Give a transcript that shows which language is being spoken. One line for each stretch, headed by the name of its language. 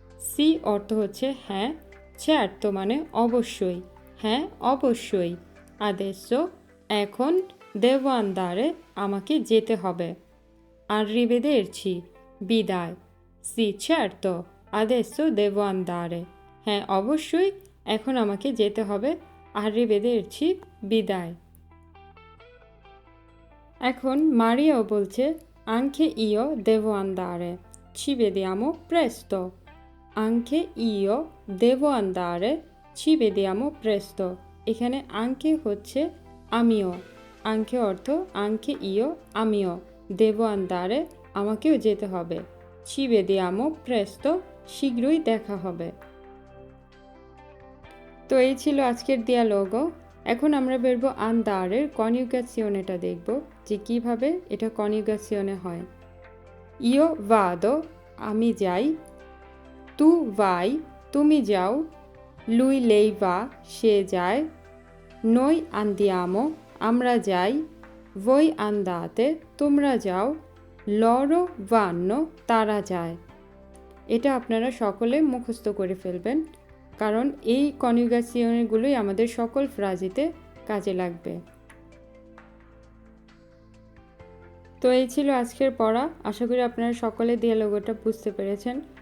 Bangla: C অর্থ হচ্ছে হ্যাঁ, certo মানে অবশ্যই, হ্যাঁ অবশ্যই, adesso এখন, devo andare আমাকে যেতে হবে, arrivederci বিদায়,
Italian: sì certo adesso devo andare
Bangla: হ্যাঁ অবশ্যই এখন আমাকে যেতে হবে, arrivederci বিদায়। এখন মারিয়াও বলছে
Italian: anche io devo andare ci vediamo presto anche io devo andare ci vediamo presto।
Bangla: এখানে anche হচ্ছে আমিও, anche অর্থ anche io আমিও, devo andare আমাকেও যেতে হবে,
Italian: ci vediamo presto
Bangla: শীঘ্রই দেখা হবে। তো এই ছিল আজকের dialogo। এখন আমরা verbo andare কনজুগেশনটা দেখব যে কিভাবে এটা কনজুগেশনে হয়।
Italian: io vado
Bangla: আমি যাই,
Italian: tu vai তুমি যাও, lui lei va সে যায়, noi andiamo আমরা যাই, voi andate তোমরা যাও, loro vanno তারা যায়।
Bangla: এটা আপনারা সকলে মুখস্থ করে ফেলবেন কারণ এই কনজুগেশনগুলোই আমাদের সকল ফ্রাজিতে কাজে লাগবে। তো এই ছিল আজকের পড়া। আশা করি আপনারা সকলে dialogoটা বুঝতে পেরেছেন।